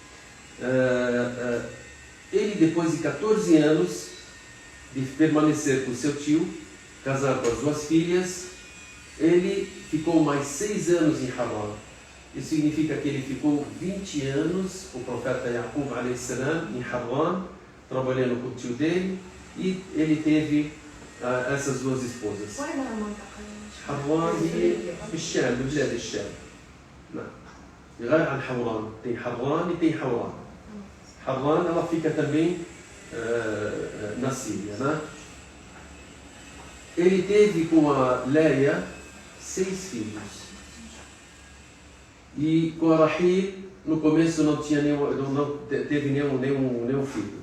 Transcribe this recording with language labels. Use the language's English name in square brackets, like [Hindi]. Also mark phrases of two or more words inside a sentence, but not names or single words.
[Portuguese] Ele, depois de 14 anos de permanecer com seu tio, casar com as 2 filhas, ele ficou mais 6 anos em Haran. Isso significa que ele ficou 20 anos, o profeta Yaqub [Arabic] عليه السلام, [Portuguese] em Haran, trabalhando com o tio dele, e ele teve essas 2 esposas. [Arabic] Haran هي في الشام، بلاد الشام. نعم. غير عن حوران، [Portuguese] tem Haran e tem Hauran. Haran ela fica também na Síria, né? Ele teve com a Leia 6 filhos. E com a Rahil, no começo não teve nenhum filho.